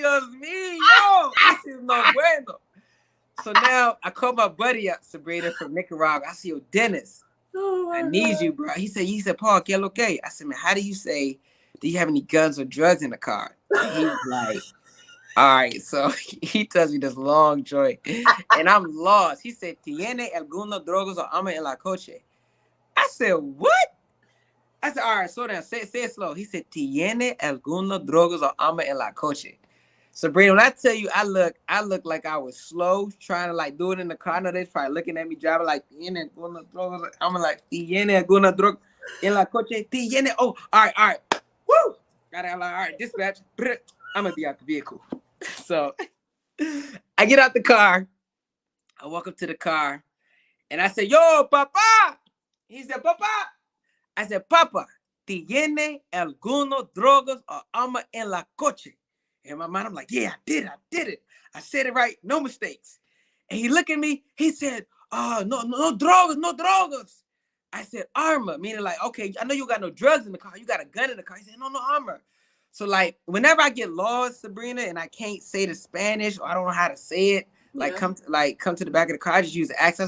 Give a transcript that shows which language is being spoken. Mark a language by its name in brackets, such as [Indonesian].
[English] Adios me, yo, this is [Spanish] no bueno. [English] So now I call my buddy up, Sabrina, from Nicaragua. I said, yo, Dennis, I need you, bro. He said, Paul, [Spanish] que lo que? [English] I said, man, how do you say, do you have any guns or drugs in the car? And he was like, all right, so he tells me this long joint, and I'm lost. [Spanish] He said, ¿Tiene alguna drogas o arma en la coche? [English] I said, what? I said, all right, slow down. Say it slow. [Spanish] He said, ¿Tiene alguna drogas o arma en la coche? [English] Sabrina, when I tell you, I look like I was slow, trying to like do it in the car. I know they're probably looking at me driving like, [Spanish] ¿Tiene alguna drogas? [English] I'm like, [Spanish] ¿Tiene alguna droga en la coche? ¿Tiene? [English] Oh, all right. Woo! Got it. Like, all right, dispatch. I'm gonna be out the vehicle. So I get out the car. I walk up to the car and I said, yo, Papa. He said, Papa. I said, Papa, [Spanish] ¿tiene algunos drogas o arma en la coche? [English] In my mind, I'm like, yeah, I did it. I said it right, no mistakes. And he looked at me, he said, [Spanish] no drogas. [English] I said, armor, meaning like, okay, I know you got no drugs in the car, you got a gun in the car. He said, no armor. So like, whenever I get lost, Sabrina, and I can't say the Spanish or I don't know how to say it, like come to the back of the car, I just use the accent.